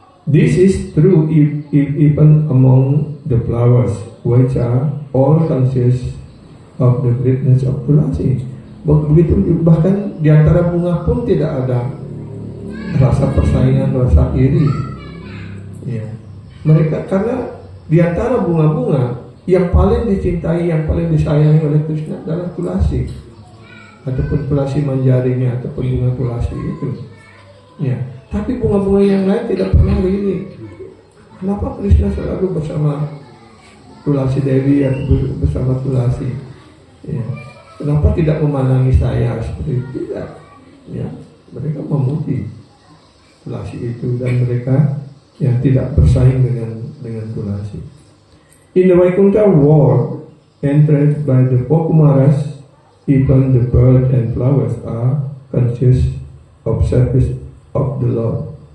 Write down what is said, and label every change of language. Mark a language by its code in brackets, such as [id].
[en] This is true even among the flowers, which are all conscious of the greatness of Tulasi. [id] Begitu bahkan di antara bunga pun tidak ada rasa persaingan, rasa iri. Ya. Mereka karena di antara bunga-bunga yang paling dicintai, yang paling disayangi oleh Krishna adalah Tulasi, ataupun Tulasi manjarinya, ataupun bunga Tulasi itu. Ya. Tapi bunga-bunga yang lain tidak pernah iri. Kenapa Krishna selalu bersama Tulasi Devi atau bersama Tulasi? Ya. Kenapa tidak memandangi saya seperti itu? Tidak. Ya. Mereka memuji Tulasi itu dan mereka yang tidak bersaing dengan Tulasi. [en] In the Vaikuntha world, entered by the four Kumaras, even the bird and flowers are conscious of service of the Lord.